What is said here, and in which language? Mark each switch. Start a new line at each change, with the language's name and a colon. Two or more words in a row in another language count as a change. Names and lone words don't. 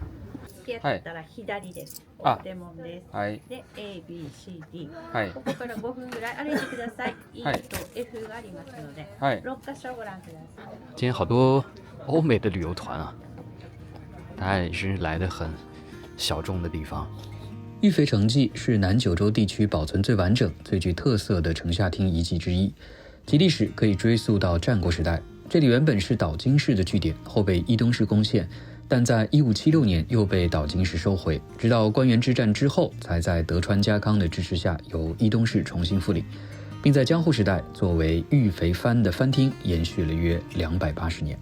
Japanese: はい。あ、はい。で、A、B、C、D。はい。ここから5分ぐらい歩いてください。E と F がありますので、6カ所ご覧ください。
Chinese: 今天好多欧美的旅游团啊，大家也是来的很小众的地方。玉肥城迹是南九州地区保存最完整、最具特色的城下町遗迹之一，其历史可以追溯到战国时代。这里原本是岛津氏的据点，后被伊东氏攻陷，但在1576年又被岛津氏收回，直到关原之战之后，才在德川家康的支持下由伊东氏重新复领，并在江户时代作为玉肥藩的藩厅延续了约280年。